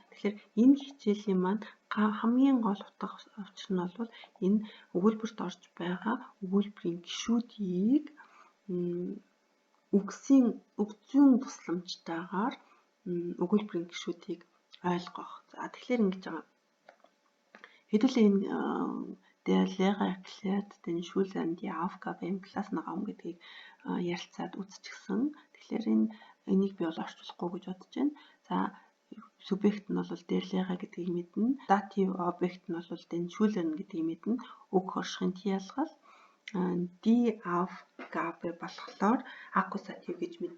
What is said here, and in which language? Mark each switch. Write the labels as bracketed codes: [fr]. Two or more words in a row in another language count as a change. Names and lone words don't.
[mn] Тэгэхээр энэ хичээлийн маань хамгийн гол утга учир нь бол энэ өгүүлбэрт орж байгаа өгүүлбэрийн гишүүдийг үгзийн тусламжтайгаар өгүүлбэрийн гишүүдийг ойлгох. За тэгэхээр ингэж байгаа. Хэдүүлээ энэ [de] der Lehrer erklärt den Schülern die Aufgabe im Klassenraum [mn] гэдгийг ярилцаад үзчихсэн. Тэгэхээр энийг би бол орчуулахгүй гэж бодож байна. За субъект нь бол [de] der Lehrer [mn] гэдгийг мэднэ. Dativ объект нь бол [de] den Schülern [mn] гэдгийг мэднэ. Өг хоршихын тиалгал [de] die Aufgabe [mn] болохоор аккузатив гэж мэднэ.